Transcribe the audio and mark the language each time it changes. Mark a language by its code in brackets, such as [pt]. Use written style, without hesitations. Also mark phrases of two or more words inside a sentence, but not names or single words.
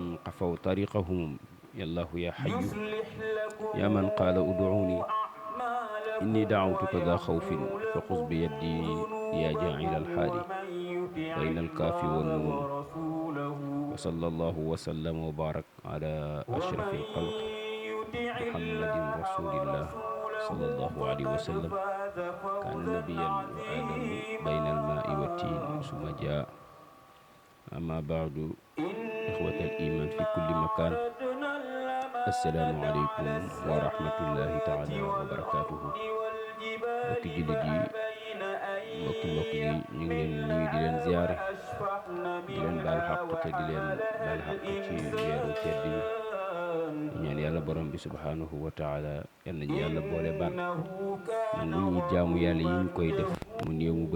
[ar] قفوا طريقهم يا الله يا حي يا من قال ادعوني إني دعوتك ذا خوف فخذ بيدي يا جاعل الحال بين الكاف والنون وصلى الله وسلم وبارك على أشرف الخلق محمد رسول الله صلى الله عليه وسلم كان نبيا وآدم بين الماء والتين ثم جاء أما بعد إخوة الإيمان في كل مكان السلام عليكم ورحمة الله تعالى وبركاته [wo] mbokki jullit yi mbokk yi ñu ngi leen nuyu di leen ziyaare di leen baal xaq te di leen baal xaq ci weeru tedd bi ñaan yàlla borom bi [ar] سبحانه وتعالى [wo] yal nañu yàlla boole baal nangu ñu jaamu yàlla yi ñu koy def mu néew mu